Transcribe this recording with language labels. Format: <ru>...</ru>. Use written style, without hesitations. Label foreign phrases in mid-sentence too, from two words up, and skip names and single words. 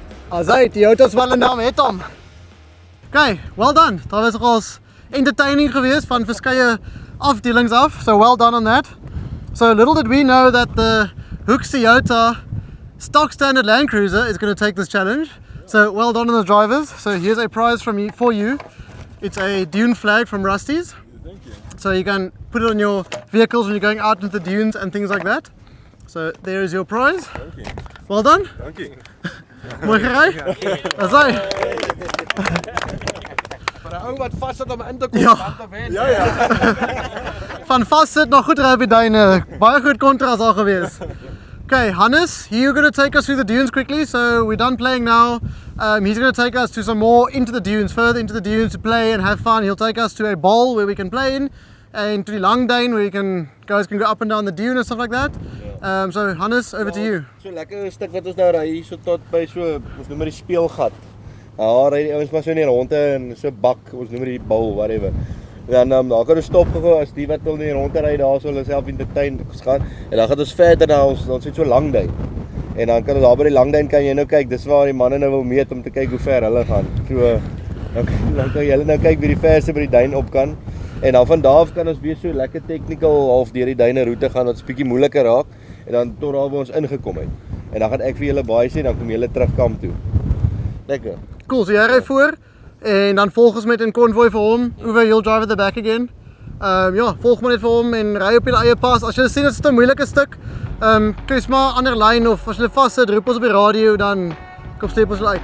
<af>Alright, die auto's wel 'n naam het hom.</af> <en>Okay, well done.</en> <af>Daar was nogals entertaining geweest van verskeie afdelings af.</af> <en>So well done on that. So little did we know that the Hoeks Toyota stock standard Land Cruiser is going to take this challenge. So well done on the drivers. So here's a prize from me for you. It's a Dune flag from Rusty's. Thank you. So you can put it on your vehicles when you're going out into the dunes and things like that. So there is your prize. Thank you. Well done. Thank you.</en> <af>Mooi gery. Dis hy. Vir 'n ou wat vas sit om in te kom, Ja. dan te wen. Van vast sit nog goed ry op die duine. Baie goed kontras al gewees.</af> <en>Okay, Hannes, you're going to take us through the dunes quickly. So we're done playing now. He's going to take us to some more into the dunes, further into the dunes to play and have fun. He'll take us to a bowl where we can play in, and to the long dane where guys can go up and down the dune and stuff like that. So Hannes, over to you.</en> <af>So lekker stuk wat ons nou ry hier so tot by so ons noem dit die speelgat. Daar ry die ouens maar so in die ronde en so bak, ons noem dit die bowl, whatever. Dan daar kan ons stop gou as die wat wil in die ronde ry daar so hulle self entertain gaan. En dan gaan ons verder na ons het so lang dyn. En dan kan ons daar by die lang dyn kan jy nou kyk, dis waar die manne nou wil meet om te kyk hoe ver hulle gaan. So dan kan julle nou kyk wie die verste by die duin op kan. En dan van daar af kan ons weer so lekker technical half deur die duine roete gaan wat 'n bietjie moeiliker raak en dan tot daar waar ons ingekom het. En dan gaan ek vir julle baie sê dan kom julle terug kamp toe. Lekker. Cool, so jy ry voor en dan volg ons met 'n konvooi vir hom.</af> <en>Uwe, you'll drive at the back again.</en> <af>Ja, volg maar net vir hom en ry op julle eie pas. As jy sien dit is 'n moeilike stuk, kies maar 'n ander lyn of as jy vas sit, roep ons op die radio dan kom steep ons uit.</af>